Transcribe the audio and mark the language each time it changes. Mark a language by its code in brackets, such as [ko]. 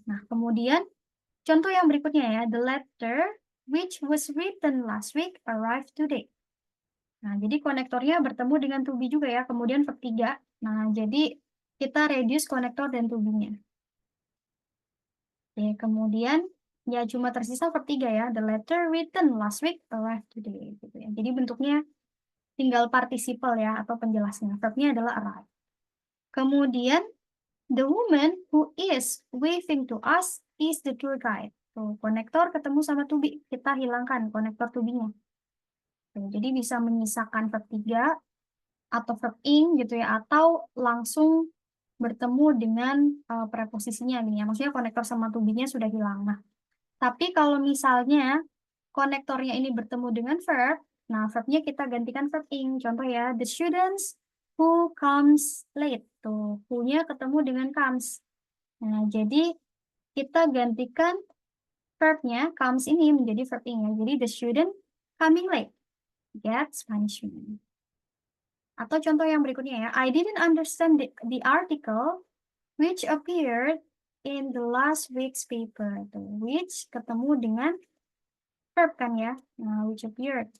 [id] Nah, kemudian contoh yang berikutnya ya, [en] the letter which was written last week arrived today. [id] Nah, jadi konektornya bertemu dengan to be juga ya, kemudian verb 3. Nah, jadi kita reduce konektor dan to be-nya. Oke, kemudian ya cuma tersisa verb 3 ya, [en] the letter written last week arrived today. [id] Gitu ya. Jadi bentuknya tinggal participle ya, atau penjelasnya. Verbnya adalah arrive. Kemudian, [en] the woman who is waving to us is the tour guide. [id] Tuh, konektor ketemu sama to be. Kita hilangkan konektor to be-nya. Jadi bisa menyisakan verb 3 atau verb in gitu ya, atau langsung bertemu dengan preposisinya nih ya. Maksudnya konektor sama to be-nya sudah hilang. Nah, tapi kalau misalnya konektornya ini bertemu dengan verb, nah verbnya kita gantikan verb in. Contoh ya, [en] the students who comes late. [id] Tuh, who-nya ketemu dengan comes. Nah, jadi kita gantikan verbnya comes ini menjadi verb in ya. Jadi [en] the student coming late gets punishment. [id] Atau contoh yang berikutnya ya, [en] I didn't understand the article which appeared in the last week's paper. [id] Tuh, which ketemu dengan verb kan ya, nah, [en] which appeared.